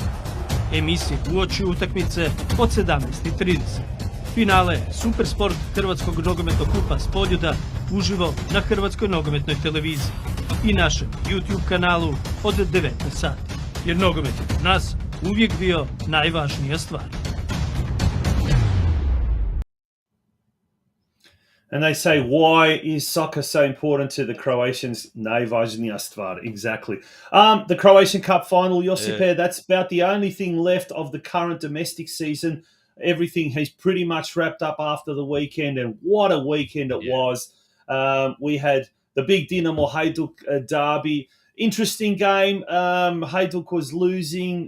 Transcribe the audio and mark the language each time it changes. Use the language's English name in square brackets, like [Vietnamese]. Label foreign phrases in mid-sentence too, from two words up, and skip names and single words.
[Croatian] Emisija uoči utakmice od 17:30. Finale Supersport Hrvatskog nogometnog kupa s Poljuda uživo na Hrvatskoj nogometnoj televiziji i našem YouTube kanalu od 19 sati. Jer nogomet je kod nas uvijek bio najvažnija stvar. [English] And they say, why is soccer so important to the Croatians? [Croatian] Najvažnija stvar, [English] exactly. The Croatian Cup final, Josipe, that's about the only thing left of the current domestic season. Everything has pretty much wrapped up after the weekend, and what a weekend it was. We had the big Dinamo Hajduk derby. Interesting game. Hajduk was losing.